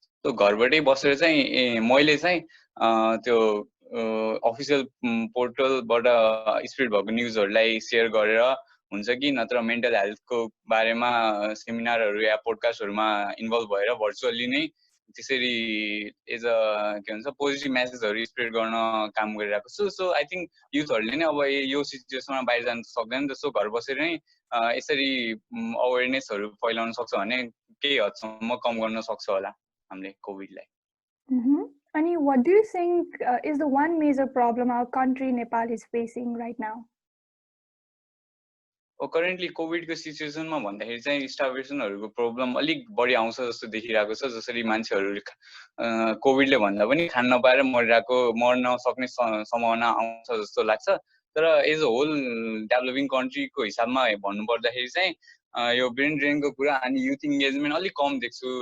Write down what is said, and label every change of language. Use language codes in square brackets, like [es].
[ne] त्यो घरबाटै बसेर चाहिँ मैले चाहिँ त्यो अफिसियल पोर्टलबाट स्प्रेड भएको न्यूजहरुलाई शेयर गरेर हुन्छ कि नत्र मेन्टल हेल्थको बारेमा सेमिनारहरु या पोडकास्टहरुमा इन्भल्भ भएर भर्चुअली नै त्यसरी एज अ के भन्छ पोजिटिभ मेसेजहरु स्प्रेड गर्न काम गरिरहेको छु. [en] so I think [ne] युथहरुले नै अब यो सिचुएसनमा बाहिर जान सक्दैन त सो घर बसेर नै यसरी अवेयरनेसहरु फैलाउन सक्छ भने केही हदसम्म कम गर्न सक्छ होला हामीले कोभिडलाई. [en] अनि what do you think is the one major problem our country Nepal is facing right now? [ne] Currently कोभिडको सिचुएसनमा भन्दाखेरि चाहिँ स्टार्भेसनहरुको प्रब्लम अलिक बढी आउँछ जस्तो देखिरहेको छ. जसरी मान्छेहरुले कोभिडले भन्दा पनि खान नपाएर मर्न सक्ने सम्भावना आउँछ जस्तो लाग्छ. तर एज अ होल डेभलपिङ कन्ट्रीको हिसाबमा भन्नु पर्दाखेरि चाहिँ यो ब्रेन ड्रेनको कुरा अनि युथ इन्गेजमेन्ट अलिक कम देख्छु.